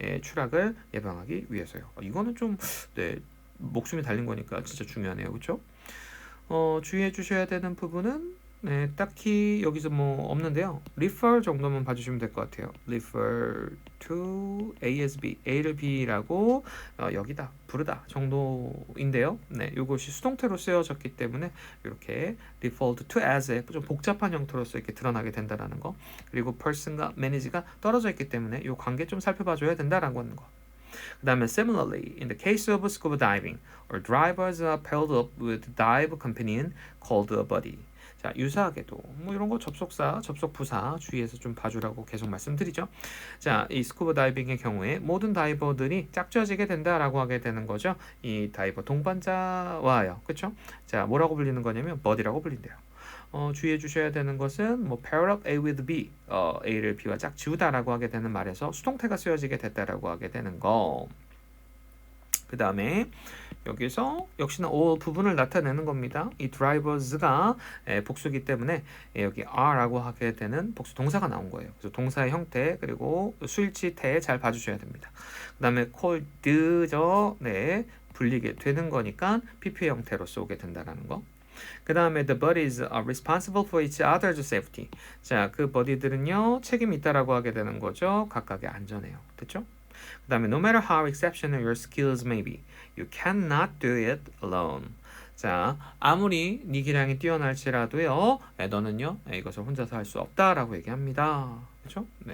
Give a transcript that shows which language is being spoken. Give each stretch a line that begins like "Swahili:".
Korean: 추락을 예방하기 위해서요. 이거는 좀 목숨이 달린 거니까 진짜 중요하네요. 그렇죠? 주의해 주셔야 되는 부분은 딱히 여기서 뭐 없는데요. refer 정도만 봐주시면 될 것 같아요. refer to A as B, A를 B라고 여기다, 부르다 정도인데요. 이것이 수동태로 쓰여졌기 때문에 이렇게 default to as의 좀 복잡한 형태로서 이렇게 드러나게 된다라는 거. 그리고 person과 manage가 떨어져 있기 때문에 이 관계 좀 살펴봐줘야 된다라고 하는 거. 그 다음에
English: similarly, in the case of scuba diving, our drivers are paired up with dive companion called a buddy.
Korean: 자, 유사하게도 뭐 이런 거 접속사, 접속부사 주의해서 좀 봐주라고 계속 말씀드리죠. 자, 이 스쿠버 다이빙의 경우에 모든 다이버들이 짝지어지게 된다라고 하게 되는 거죠. 이 다이버 동반자와요. 그렇죠? 자, 뭐라고 불리는 거냐면 buddy라고 불린대요. 주의해 주셔야 되는 것은 뭐 pair up A with B, A를 B와 짝지우다라고 하게 되는 말에서 수동태가 쓰여지게 됐다라고 하게 되는 거. 그 다음에 여기서 역시나 all 부분을 나타내는 겁니다. 이 drivers가 복수기 때문에 여기 are라고 하게 되는 복수 동사가 나온 거예요. 그래서 동사의 형태 그리고 수일치 태 잘 봐주셔야 됩니다. 그 다음에 called죠. 불리게 되는 거니까 PP의 형태로 쏘게 된다라는 거. 그 다음에
English: the buddies are responsible for each other's safety.
Korean: 자, 그 버디들은요 책임이 있다라고 하게 되는 거죠. 각각의 안전에요. 됐죠? 그 다음에
English: no matter how exceptional your skills may be, you cannot do it alone.
Korean: 자, 아무리 네 기량이 뛰어날지라도요, 너는요 이것을 혼자서 할 수 없다라고 얘기합니다. 그렇죠?